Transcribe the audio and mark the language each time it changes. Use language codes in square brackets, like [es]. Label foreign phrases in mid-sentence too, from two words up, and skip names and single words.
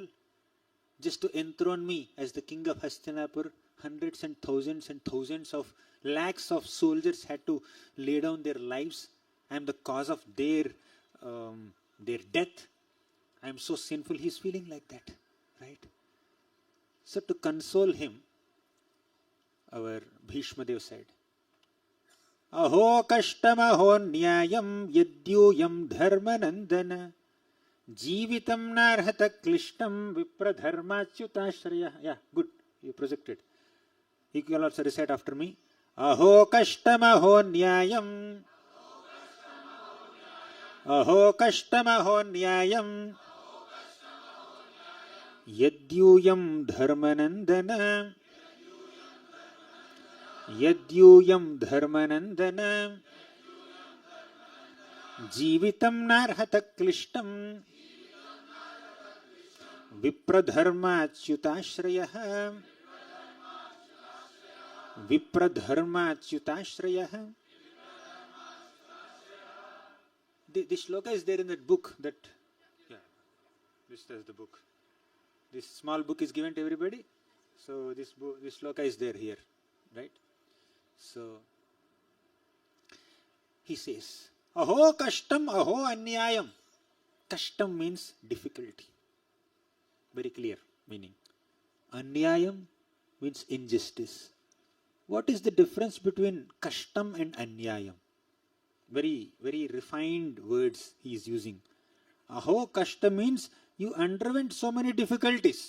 [en] Just to enthrone me as the king of Hastinapur, hundreds and thousands of lakhs of soldiers had to lay down their lives. I am the cause of their death. I am so sinful. He's feeling like that, right? So to console him, our Bhishma Dev said, [sa] अहो कष्टमहोन् न्यायम् यद्यूयम् धर्मनन्दन जीवितम् नार्हथ क्लिष्टम् विप्रधर्माच्युताश्रया. [en] Yeah, good. You projected. You can also recite after me. [sa] अहो कष्टमहोन् न्यायम्। अहो कष्टमहोन् न्यायम्. यद्यूयम् धर्मनन्दन यद्यूयम् धर्मनन्दन जीवितम् नार्हथ क्लिष्टम् विप्रधर्माच्युताश्रयः विप्रधर्माच्युताश्रयः. [en] This shloka is there in that book that, yeah, this is the book. This small book is given to everybody. So this shloka is there here, right? So he says, [sa] अहो कष्टम्, अहो अन्यायम्. [en] Kashtam means difficulty. Very clear meaning. Anyayam means injustice. What is the difference between kashtam and anyayam? Very, very refined words he is using. [sa] अहो कष्टम् [en] means you underwent so many difficulties.